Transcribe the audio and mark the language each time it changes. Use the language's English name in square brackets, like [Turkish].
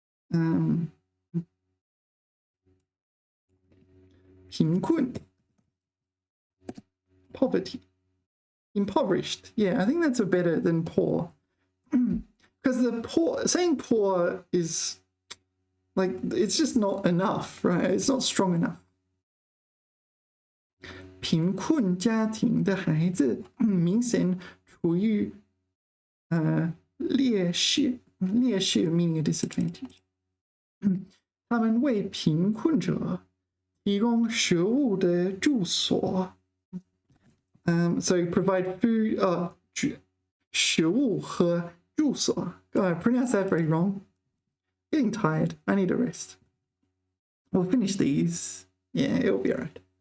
[English] "贫困, poverty. Impoverished. Yeah, I think that's a better than poor. Because the poor, saying poor is like, it's just not enough, right? It's not strong enough. [Chinese] 贫困家庭的孩子明显处于劣势 [English] meaning a disadvantage. [Chinese] 他们为贫困者提供食物的住所。 [English] So provide food, [Chinese] 食物和住所. [English] God, I pronounced that very wrong. Getting tired. I need a rest. We'll finish these. Yeah, it'll be alright.